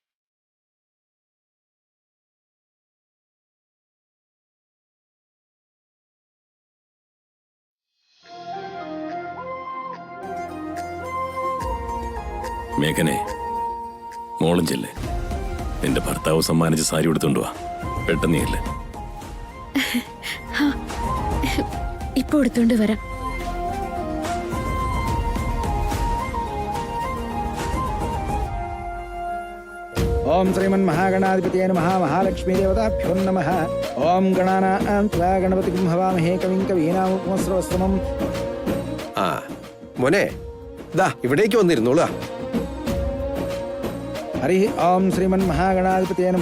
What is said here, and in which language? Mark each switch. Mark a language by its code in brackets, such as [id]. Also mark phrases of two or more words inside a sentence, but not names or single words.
[ml] മേഘനെ, മോളും ചെല്ലേ. നിന്റെ ഭർത്താവ് സമ്മാനിച്ച സാരി എടുത്തോണ്ട് വാ. പെട്ടെന്നീയല്ലേ. ഇപ്പൊ എടുത്തോണ്ട് വരാം. [sa] ओम श्रीमन् महागणाधिपतये नमः। महालक्ष्मी देवताभ्यो नमः। ओम गणानां त्वा गणपतिं हवामहे कविं कवीनामुपमस्रवस्तमम्। [ml] ആ മോനെ, ദാ ഇവിടേക്ക് വന്നിരുന്നോളാ. [sa] हरिः ओम श्रीमन् महागणाधिपतये नमः।